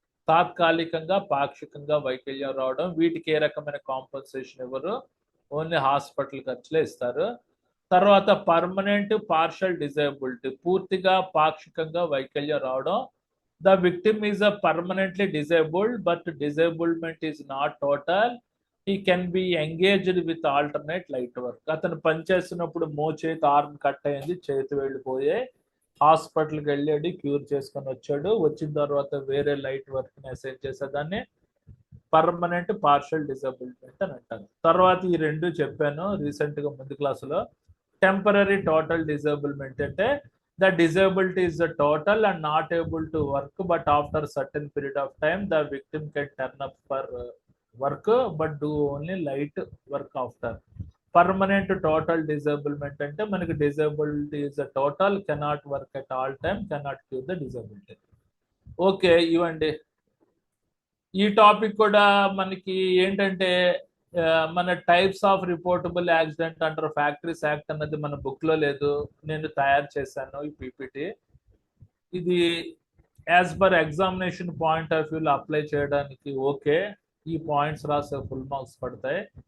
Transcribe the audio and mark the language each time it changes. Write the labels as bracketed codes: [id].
[te] తాత్కాలికంగా, పాక్షికంగా వైకల్యం రావడం. వీటికి ఏ రకమైన కాంపన్సేషన్ ఇవ్వరు, ఓన్లీ హాస్పిటల్ ఖర్చులే ఇస్తారు. తర్వాత పర్మనెంట్ పార్షల్ డిజేబిలిటీ, పూర్తిగా పాక్షికంగా వైకల్యం రావడం. [en] The victim is permanently disabled but disablement is not total. he can be engaged with alternate light work. [te] అతను పనిచేస్తున్నప్పుడు చేతి ఆర్మ్ కట్ అయింది, చేతి వెళ్ళిపోయే, హాస్పిటల్కి వెళ్ళాడు, క్యూర్ చేసుకొని వచ్చాడు, వచ్చిన తర్వాత వేరే లైట్ వర్క్ అసైన్ చేసేదాన్ని పర్మనెంట్ పార్షల్ డిజబిలిటీ అని అంటారు. తర్వాత ఈ రెండు చెప్పాను రీసెంట్ గా ముందు క్లాసులో. [en] Temporary total disablement అంటే the disability is the total and not able to work but after certain period of time the victim can turn up for work but do only light work after. Permanent total disablement అంటే మనకి disability is a total, cannot work at all time, cannot cure the disability. [te] Okay, ఇవ్వండి. ఈ topic కూడా మనకి ఏంటంటే మన types of reportable accident under factories act అన్నది మన బుక్ లో లేదు, నేను తయారు చేశాను ఈ పీపీటీ. ఇది as per examination point of వ్యూలో అప్లై చేయడానికి ఓకే, ఈ పాయింట్స్ రాసే ఫుల్ మార్క్స్ పడతాయి.